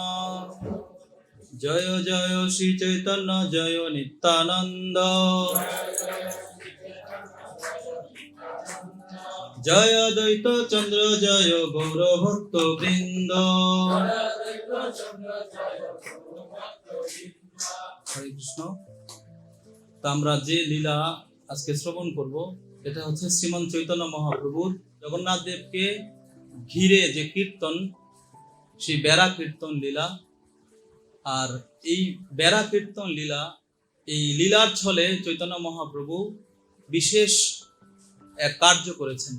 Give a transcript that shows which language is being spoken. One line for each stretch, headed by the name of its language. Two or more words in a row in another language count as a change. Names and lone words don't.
Bangla: জয় জয় শ্রী চৈতন্য জয় নিত্যানন্দ। জয় দ্বৈত চন্দ্র জয় গৌর ভক্ত বৃন্দ। হরে কৃষ্ণ। तो আমরা যে লীলা আজকে শ্রবণ করব এটা হচ্ছে শ্রীমন্ত চৈতন্য মহাপ্রভুর জগন্নাথ দেবকে ঘিরে যে কীর্তন, সেই বেড়া কীর্তন লীলা। আর এই বেড়া কীর্তন লীলা, এই লীলার ছলে চৈতন্য মহাপ্রভু বিশেষ এক কার্য করেছেন।